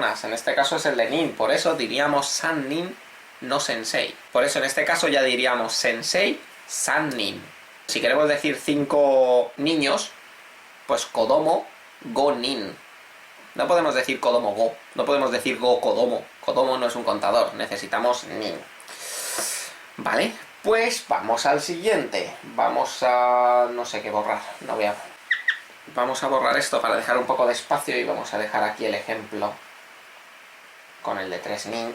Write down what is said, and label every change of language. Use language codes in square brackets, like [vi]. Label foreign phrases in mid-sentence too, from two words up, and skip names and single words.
[es] En este caso es el de nin, por eso diríamos [ja] 三人, [es] no sensei. Por eso en este caso ya diríamos [ja] 先生三人. [es] Si queremos decir 5 niños, pues [ja] 子供五人. [es] No podemos decir [ja] 子供五. [es] No podemos decir [ja] 五子供. [es] Kodomo no es un contador, necesitamos nin. Vale, pues vamos al siguiente. Vamos a... no sé qué borrar, no voy a... Vamos a borrar esto para dejar un poco de espacio y vamos a dejar aquí el ejemplo con el de 3 nin.